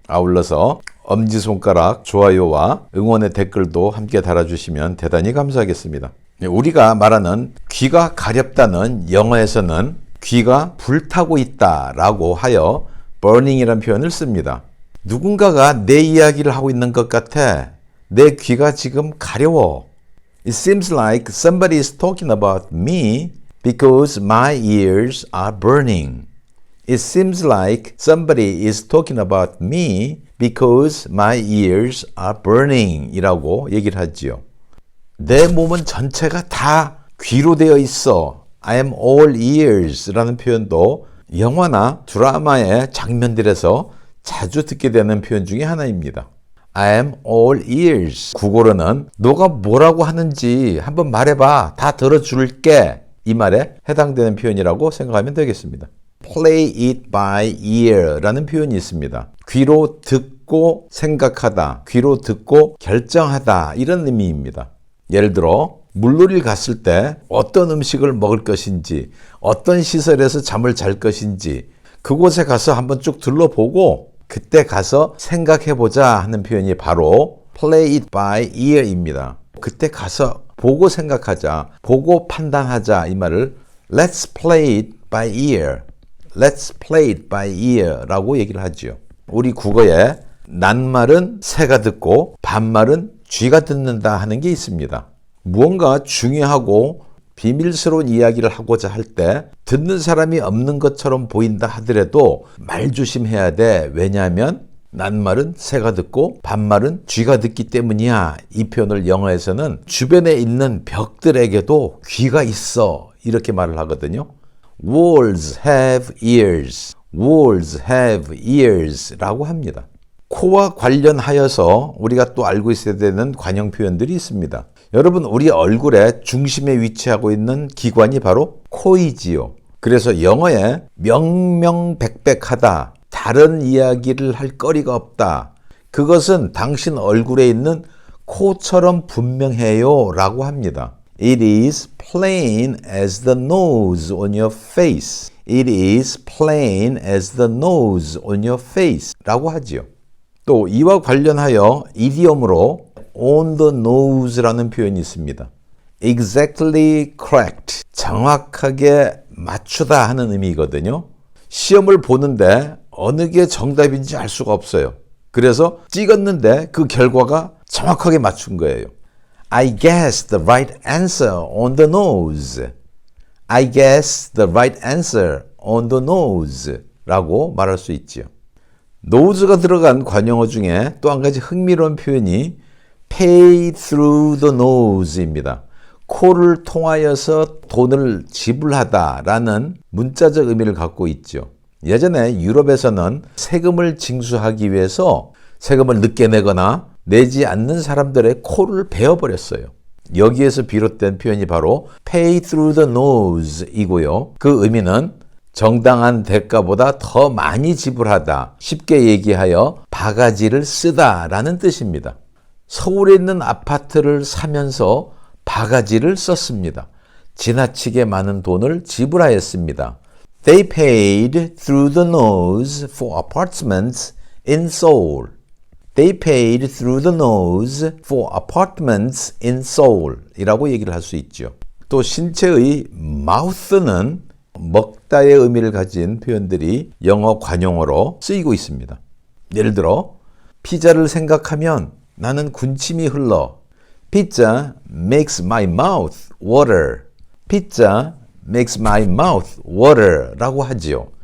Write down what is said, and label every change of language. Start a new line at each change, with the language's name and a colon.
Korean: 아울러서 엄지손가락, 좋아요와 응원의 댓글도 함께 달아주시면 대단히 감사하겠습니다. 우리가 말하는 귀가 가렵다는 영어에서는 귀가 불타고 있다라고 하여 burning이라는 표현을 씁니다. 누군가가 내 이야기를 하고 있는 것 같아. 내 귀가 지금 가려워.
English: It seems like somebody is talking about me because my ears are burning. It seems like somebody is talking about me because my ears are burning
Korean: 이라고 얘기를 하지요. 내 몸은 전체가 다 귀로 되어 있어.
English: I am all ears
Korean: 라는 표현도 영화나 드라마의 장면들에서 자주 듣게 되는 표현 중에 하나입니다.
English: I am all ears.
Korean: 국어로는 너가 뭐라고 하는지 한번 말해봐. 다 들어줄게. 이 말에 해당되는 표현이라고 생각하면 되겠습니다.
English: Play it by ear
Korean: 라는 표현이 있습니다. 귀로 듣고 생각하다, 귀로 듣고 결정하다 이런 의미입니다. 예를 들어 물놀이를 갔을 때 어떤 음식을 먹을 것인지, 어떤 시설에서 잠을 잘 것인지 그곳에 가서 한번 쭉 둘러보고 그때 가서 생각해보자 하는 표현이 바로
English: play it by ear
Korean: 입니다. 그때 가서 보고 생각하자, 보고 판단하자 이 말을
English: let's play it by ear,
Korean: let's play it by ear 라고 얘기를 하죠. 우리 국어에 낱말은 새가 듣고 반말은 쥐가 듣는다 하는 게 있습니다. 무언가 중요하고 비밀스러운 이야기를 하고자 할 때 듣는 사람이 없는 것처럼 보인다 하더라도 말조심해야 돼. 왜냐하면 낱말은 새가 듣고 반말은 쥐가 듣기 때문이야. 이 표현을 영어에서는 주변에 있는 벽들에게도 귀가 있어 이렇게 말을 하거든요.
English: Walls have ears. Walls have ears
Korean: 라고 합니다. 코와 관련하여서 우리가 또 알고 있어야 되는 관용 표현들이 있습니다. 여러분, 우리 얼굴의 중심에 위치하고 있는 기관이 바로 코이지요. 그래서 영어에 명명백백하다, 다른 이야기를 할 거리가 없다. 그것은 당신 얼굴에 있는 코처럼 분명해요 라고 합니다.
English: It is plain as the nose on your face. It is plain as the nose on your face
Korean: 라고 하지요. 또 이와 관련하여 이디엄으로
English: on the nose
Korean: 라는 표현이 있습니다.
English: Exactly correct.
Korean: 정확하게 맞추다 하는 의미거든요. 시험을 보는데 어느 게 정답인지 알 수가 없어요. 그래서 찍었는데 그 결과가 정확하게 맞춘 거예요.
English: I guessed the right answer on the nose. I guessed the right answer on the nose
Korean: 라고 말할 수 있지요. nose가 들어간 관용어 중에 또 한 가지 흥미로운 표현이
English: pay through the nose
Korean: 입니다. 코를 통하여서 돈을 지불하다라는 문자적 의미를 갖고 있죠. 예전에 유럽에서는 세금을 징수하기 위해서 세금을 늦게 내거나 내지 않는 사람들의 코를 베어버렸어요. 여기에서 비롯된 표현이 바로
English: pay through the nose
Korean: 이고요. 그 의미는 정당한 대가보다 더 많이 지불하다, 쉽게 얘기하여 바가지를 쓰다라는 뜻입니다. 서울에 있는 아파트를 사면서 바가지를 썼습니다. 지나치게 많은 돈을 지불하였습니다.
English: They paid through the nose for apartments in Seoul. They paid through the nose for apartments in Seoul
Korean: 이라고 얘기를 할 수 있죠. 또 신체의 mouth는 먹다의 의미를 가진 표현들이 영어 관용어로 쓰이고 있습니다. 예를 들어 피자를 생각하면 나는 군침이 흘러.
English: Pizza makes my mouth water. Pizza makes my mouth water
Korean: 라고 하지요.